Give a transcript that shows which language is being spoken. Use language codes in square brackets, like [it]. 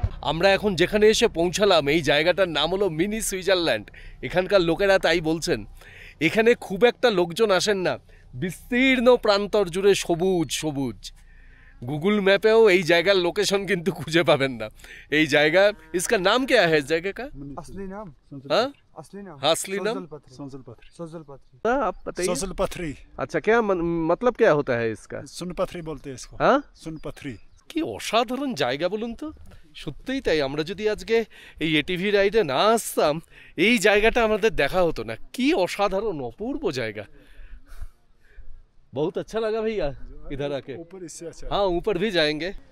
[bn] আমরা এখন যেখানে এসে পৌঁছালাম এই জায়গাটার নাম হলো মিনি সুইজারল্যান্ড। এখানকার লোকেরা তাই বলছেন। এখানে খুব একটা লোকজন আসেন না, বিস্তীর্ণ প্রান্তর জুড়ে সবুজ সবুজ। গুগল ম্যাপেও এই জায়গার লোকেশন কিন্তু খুঁজে পাবেন না। এই জায়গা, [hi] इसका नाम क्या है इस जगह का? असली नाम, हाँ असली नाम, असली नाम सोजल पथरी। आप बताइए। सोजल पथरी। अच्छा, क्या मतलब क्या होता है इसका? सुन पथरी बोलते हैं इसको। हाँ, सुन पथरी। [bn] কি অসাধারণ জায়গা বলুন তো। সত্যিই তাই, আমরা যদি আজকে এই এটিভি রাইডে না আসতাম এই জায়গাটা আমাদের দেখা হতো না। কি অসাধারণ অপূর্ব জায়গা। [hi] बहुत अच्छा लगा भैया इधर आके। ऊपर इससे अच्छा। हाँ, ऊपर भी जाएंगे।